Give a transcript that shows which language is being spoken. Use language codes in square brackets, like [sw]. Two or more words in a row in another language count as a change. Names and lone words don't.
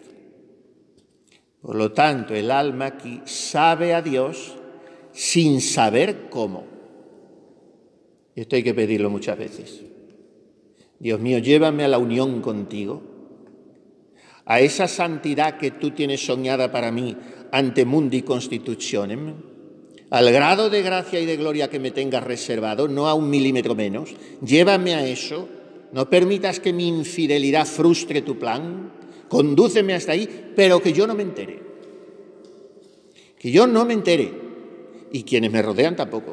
[es] Por lo tanto, el alma aquí sabe a Dios sin saber cómo. Y esto hay que pedirlo muchas veces. Dios mío, llévame a la unión contigo, a esa santidad que tú tienes soñada para mí [la] ante mundi constitutionem, [es] al grado de gracia y de gloria que me tengas reservado, no a 1 milímetro menos. Llévame a eso, no permitas que mi infidelidad frustre tu plan, condúceme hasta ahí, pero que yo no me entere. Que yo no me entere, y quienes me rodean tampoco.